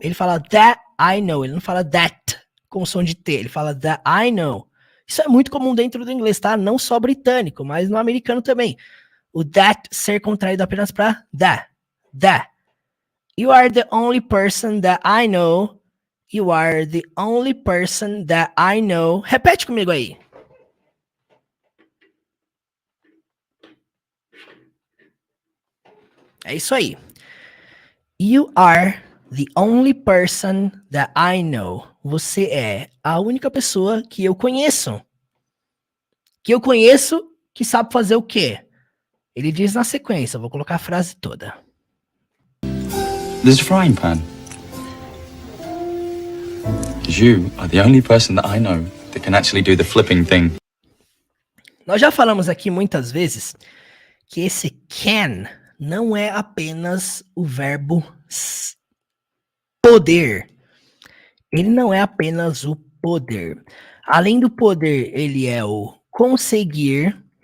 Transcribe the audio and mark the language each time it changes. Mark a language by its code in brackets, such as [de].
[pt] Ele fala [en] that I know, [pt] ele não fala that com som de T, ele fala that I know. Isso é muito comum dentro do inglês, tá? Não só britânico, mas no americano também. O that ser contraído apenas para that. [en] That. You are the only person that I know. You are the only person that I know. [pt] Repete comigo aí. É isso aí. [en] You are the only person that I know. [pt] Você é a única pessoa que eu conheço. Que eu conheço que sabe fazer o quê? Ele diz na sequência, vou colocar a frase toda. [en] There's a frying pan. Because you are the only person that I know that can actually do the flipping thing. [pt] Nós já falamos aqui muitas vezes que esse can não é apenas o verbo poder. Ele não é apenas o poder. Além do poder, ele é o conseguir.